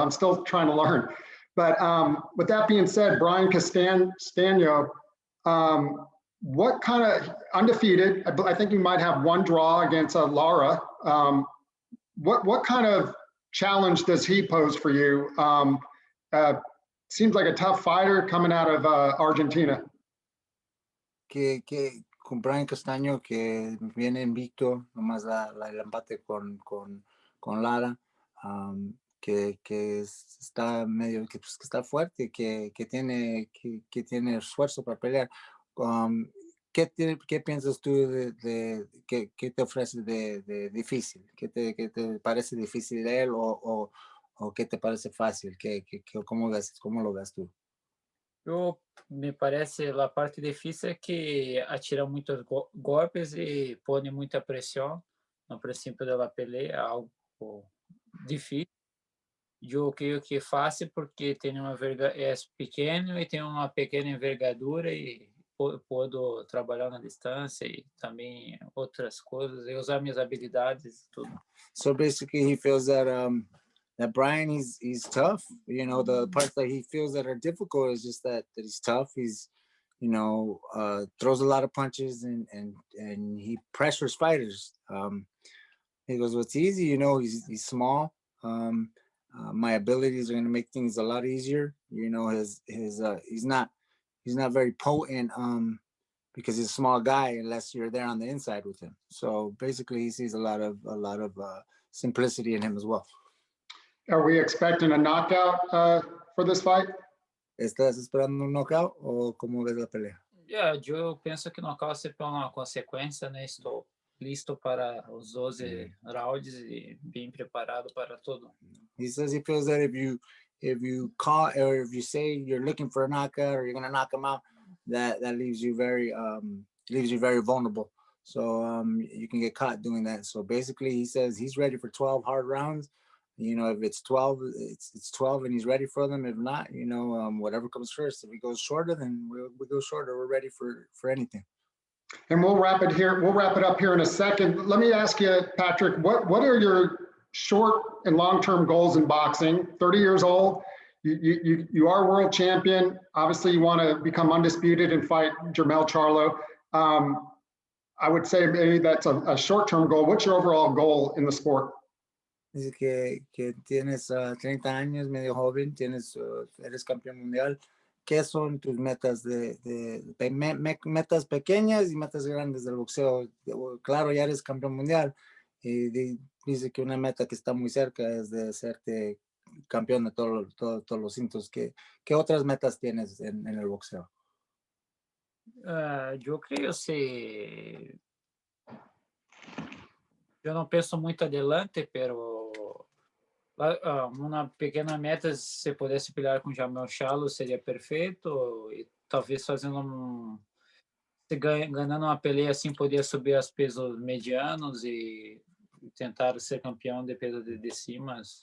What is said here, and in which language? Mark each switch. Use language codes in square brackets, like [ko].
[en] I'm still trying to learn. But with that being said, Brian Castaño, what kind of undefeated? I think you might have one draw against Lara. What kind of challenge does he pose for you? Seems like a tough fighter coming out of Argentina. [es] Que con Brian Castaño, que viene invicto, nomás el empate con Lara, que está medio, que está fuerte, que tiene esfuerzo para pelear. ¿Qué piensas tú de qué te ofrece de difícil? ¿Qué te parece difícil de él o qué te parece fácil? ¿Cómo lo ves tú? [pt] Me parece a parte difícil é que atira muitos golpes e põe muita pressão no princípio da peleia, algo difícil. Eu creio que é fácil porque tem é pequeno e tem uma pequena envergadura e puedo trabalhar na distância e também outras coisas e usar minhas habilidades e tudo. [en] So basically, he feels that Brian, he's tough. You know, the parts that he feels that are difficult is just that he's tough. He's, you know, throws a lot of punches and he pressures fighters. He goes, what's easy, you know, he's small. My abilities are going to make things a lot easier. You know, he's not very potent because he's a small guy unless you're there on the inside with him. So basically, he sees a lot of simplicity in him as well. Are we expecting a knockout for this fight? [es] ¿Estás esperando un knockout o cómo ves la pelea? [pt] Yeah, eu penso que knockout é uma consequência, né? Estou listo para os 12 rounds e bem preparado para tudo. [en] He says he feels that if you call or if you say you're looking for a knockout or you're going to knock him out, that leaves you very vulnerable. So you can get caught doing that. So basically, he says he's ready for 12 hard rounds. You know, if it's 12, it's 12, and he's ready for them. If not, you know, whatever comes first. If he goes shorter, then we go shorter. We're ready for anything. And we'll wrap it here. We'll wrap it up here in a second. Let me ask you, Patrick, what are your short and long-term goals in boxing? 30 years old, you are world champion. Obviously, you want to become undisputed and fight Jermell Charlo. I would say maybe that's a short-term goal. What's your overall goal in the sport? [es] Dice que tienes 30 años, medio joven, eres campeón mundial. ¿Qué son tus metas metas pequeñas y metas grandes del boxeo? Claro, ya eres campeón mundial y dice que una meta que está muy cerca es de hacerte campeón de todos los cintos. ¿Qué otras metas tienes en el boxeo? [pt] Eu creio se eu não penso muito adelante, pero uma pequena meta, se pudesse pelear com Jermell Charlo seria perfeito e talvez fazendo ganhando uma peleia assim poderia subir aos pesos medianos e tentar ser campeão de peso de cima.